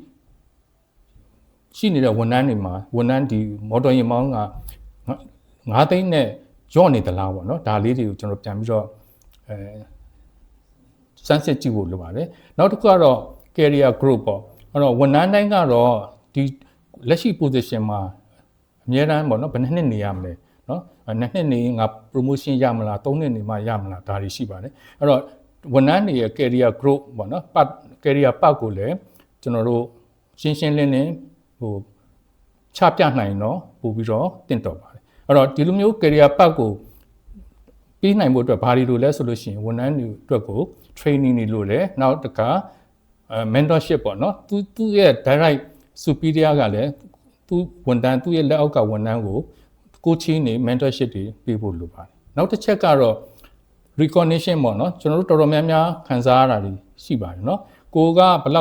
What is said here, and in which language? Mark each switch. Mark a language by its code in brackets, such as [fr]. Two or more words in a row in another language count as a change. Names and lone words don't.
[my] ရှိနေတဲ့ဝန်ထမ်းတွေမှာဝန်ထမ်းဒီမော်တော်ယာဉ်မောင်းက9သိန်းနဲ့ကြော့နေသလားပေါ့เนาะဒါလေးတွေကိုကျွန်တော်ပြန်ပြီးတော့စမ်းစစ်ကြည့်ဖို့လိုပါတယ်နောက်တစ်ခုကတော့ [en] career growth [my] ပေါ့အဲ့ တော့ဝန်ထမ်းတိုင်းကတော့ဒီလက်ရှိ position မှာအများတန်းပေါ့เนาะဘယ်နှစ်နေရမလဲเนาะ2နှစ်နေငါ promotion ရမလား 3နှစ်နေမှရမလားဒါတွေရှိပါတယ်အဲ့တော့ဝန်ထမ်းတွေရဲ့ [en] career growth [my] ပေါ့เนาะ [en] career path [my] ကိုလည်းကျွန်တော်တို့ရှင်းလင်းချပြနိုင်တော့ပို့ပြီးတော့တင့်တော်ပါတယ်အဲ့တော့ဒီလိုမျိုး [en] career path [my] ကိုပြီးနိုင်ဖို့အတွက်ဘာတွေလိုလဲဆိုလို့ရှိရင်ဝန်ထမ်းတွေအတွက်ကို training တွေလိုတယ်နောက်တစ်ခါmentorship ပေါ့เนาะသူ့ရဲ့ [en] direct superior [my] ကလည်းသူဝန်ထမ်းသူ့ရဲ့လက်အောက်ကဝန်ထမ်းကို [en] coaching တွေ mentorship [my] တွေပေးဖို့လိုပါတယ်နောက်တစ်ချက်ကတော့ recognition ပေါ့เนาะကျွန်တော်တို့တော်တော်များများခံစားရတာတွေရှိပါတယ်เนาะကိုကဘလောက်